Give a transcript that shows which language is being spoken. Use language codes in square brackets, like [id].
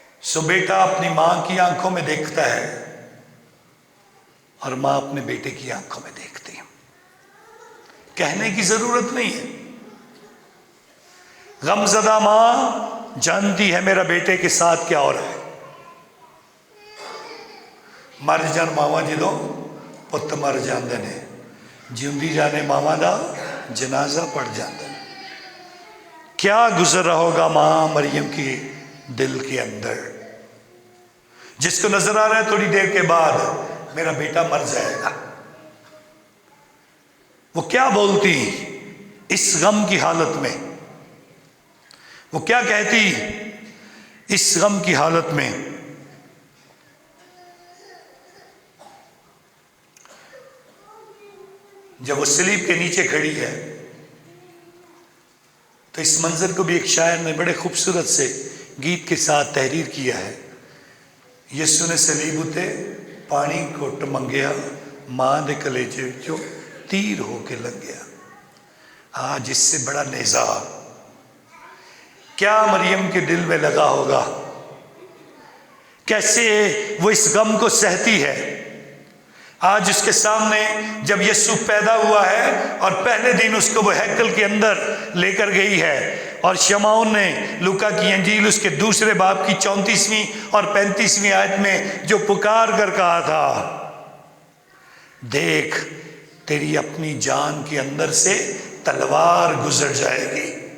[ur] سو بیٹا اپنی ماں کی آنکھوں میں دیکھتا ہے اور ماں اپنے بیٹے کی آنکھوں میں دیکھتی ہے. کہنے کی ضرورت نہیں ہے. غمزدہ ماں جانتی ہے میرا بیٹے کے ساتھ کیا ہو رہا ہے. [pa] مر جان ماوا جدوں پت مر جاندے نے، جیوندی جانے ماوا دا جنازہ پڑ جاندے نے. [ur] کیا گزر رہا ہوگا ماں مریم کی دل کے اندر، جس کو نظر آ رہا ہے تھوڑی دیر کے بعد میرا بیٹا مر جائے گا. وہ کیا بولتی اس غم کی حالت میں، وہ کیا کہتی اس غم کی حالت میں. جب وہ صلیب کے نیچے کھڑی ہے تو اس منظر کو بھی ایک شاعر نے بڑے خوبصورت سے گیت کے ساتھ تحریر کیا ہے. [pa] یسو نے سلیب اتے پانی گھٹ منگیا, ماں دے کلیجے وچوں تیر ہو کے لگ گیا. [ur] آج اس سے بڑا نیزہ کیا مریم کے دل میں لگا ہوگا, کیسے وہ اس غم کو سہتی ہے. آج اس کے سامنے جب یسوع پیدا ہوا ہے اور پہلے دن اس کو وہ ہیکل کے اندر لے کر گئی ہے, اور شمعون نے لوکا کی انجیل اس کے دوسرے باب کی 34ویں اور 35ویں آیت میں جو پکار کر کہا تھا, دیکھ تیری اپنی جان کے اندر سے تلوار گزر جائے گی.